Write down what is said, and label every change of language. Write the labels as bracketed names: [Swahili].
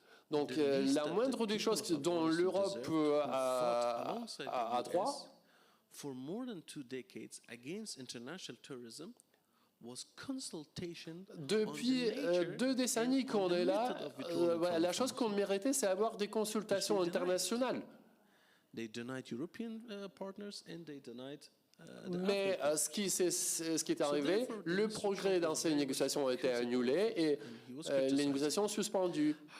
[French] Donc la moindre des choses dont l'Europe a droit, [English] for more than 2 decades against international terrorism was consultation. [French] Depuis 2 décennies qu'on est là, la chose qu'on méritait, c'est avoir des consultations internationales. [English] They denied European partners and they denied [French] mais ce qui est arrivé, le progrès dans ces négociations a été annulé et les négociations suspendues.